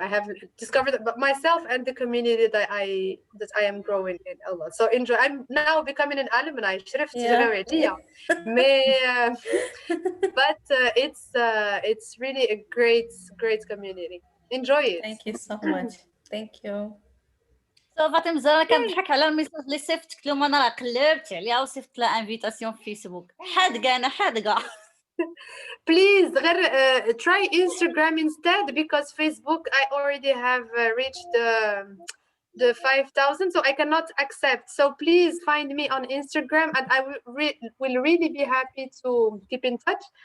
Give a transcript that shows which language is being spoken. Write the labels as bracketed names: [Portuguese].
[English] I have discovered myself and the community that I am growing in a lot. So enjoy. I'm now becoming an alumni. Yeah. But it's really a great community. Enjoy it. Thank you so much. Thank you. [Arabic] سو فاطمه زهراء كنضحك على الميساج اللي صيفطت لهم، انا راه قلبت عليها وصيفط لها انفيتاسيون في فيسبوك. حادقه انا حادقه. [English] Please try Instagram instead, because Facebook I already have reached the 5,000, so I cannot accept. So please find me on Instagram, and I will really be happy to keep in touch.